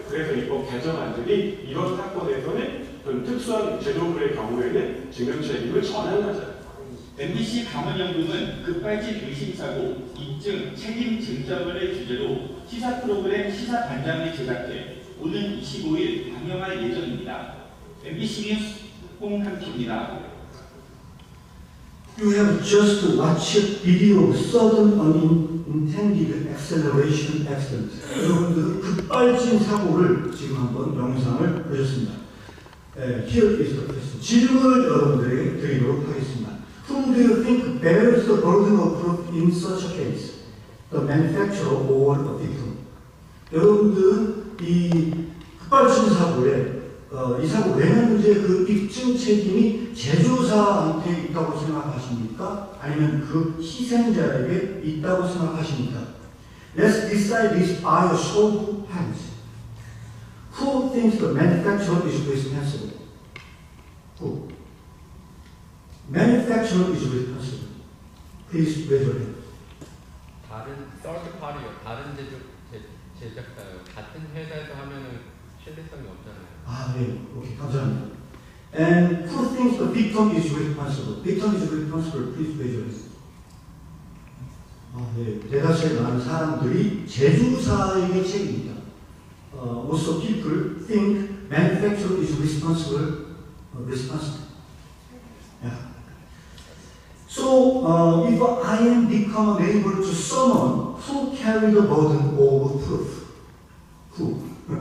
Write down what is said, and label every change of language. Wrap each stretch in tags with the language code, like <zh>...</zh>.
<ko>그래서 입법 개정안들이 이런 사건에서는 좀 특수한 제조물의 경우에는 증명 책임을 전환하자. MBC 강원연구는 급발진 의심사고 입증 책임 증정을 주제로 시사 프로그램 시사반장을 제작해 오는 25일 방영할 예정입니다. MBC 뉴스 홍한표입니다.</ko> <en>You have just watched video of sudden unintended acceleration accident.</en> <ko>여러분들은 급발진 사고를 지금 한번 영상을 보셨습니다.</ko> <en>Here is the question.</en> <ko>질문을 여러분들에게 드리도록 하겠습니다.</ko> <en>Whom do you think bears the burden of proof in such a case? The manufacturer or the victim?</en> <ko>여러분들은 이 급발진 사고에 이 사고 왜 났는지 그 입증 책임이 제조사한테 있다고 생각하십니까? 아니면 그 희생자에게 있다고 생각하십니까?</ko> <en>Let's decide this by a show of hands. Who thinks the manufacturer is responsible? Who? Manufacturer is responsible. Please raise your hand.</en> <ko>다른</ko> <en>third party</en> <ko>요, 다른 제작사요. 같은 회사에서 하면은 신뢰성이 없잖아요. 아, 네. 오케이, 감사합니다.</ko> <en>And who thinks the victim is responsible? Victim is responsible. Please raise your hand.</en> <ko>아, 네. 대다수의 많은 사람들이 제조사에게 책임입니다.</ko> <en>Also, people think manufacturer is responsible. Yeah. So, if I am become a neighbor to someone who carry the burden of proof, who?</en>